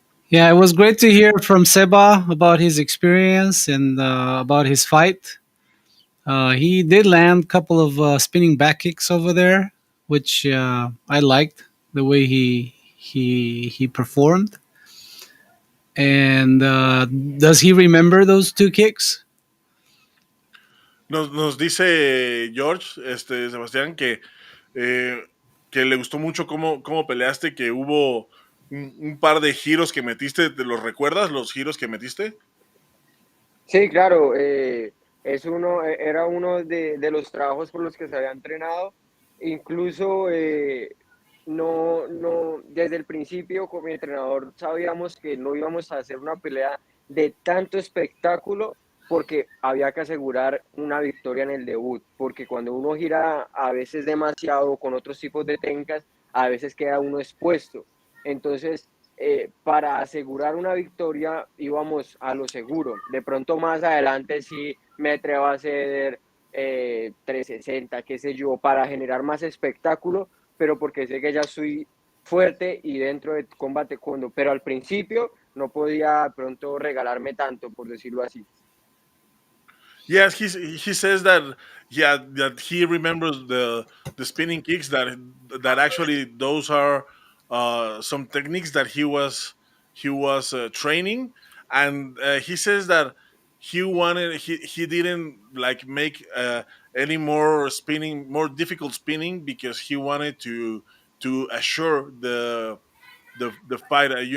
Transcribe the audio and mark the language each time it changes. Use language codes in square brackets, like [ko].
[en] Yeah, it was great to hear from Seba about his experience and about his fight. He did land a couple of spinning back kicks over there, which I liked the way he performed. And does he remember those two kicks? [es] Nos dice George, Sebastián, eh, que le gustó mucho cómo peleaste, que hubo un par de giros que metiste. ¿Te los recuerdas, los giros que metiste? Sí, claro, era uno de los trabajos por los que se había entrenado. Incluso desde el principio con mi entrenador sabíamos que no íbamos a hacer una pelea de tanto espectáculo porque había que asegurar una victoria en el debut, porque cuando uno gira a veces demasiado con otros tipos de técnicas, a veces queda uno expuesto. Entonces, para asegurar una victoria íbamos a lo seguro. De pronto más adelante sí me atrevo a hacer 360, qué sé yo, para generar más espectáculo, pero porque sé que ya soy fuerte y dentro de combate Taekwondo. Pero al principio no podía de pronto regalarme tanto, por decirlo así. [en] Yes, he says that that he remembers the spinning kicks, that actually those are some techniques that he was training, and he says that he didn't like make any more spinning, more difficult spinning, because he wanted to assure the fight.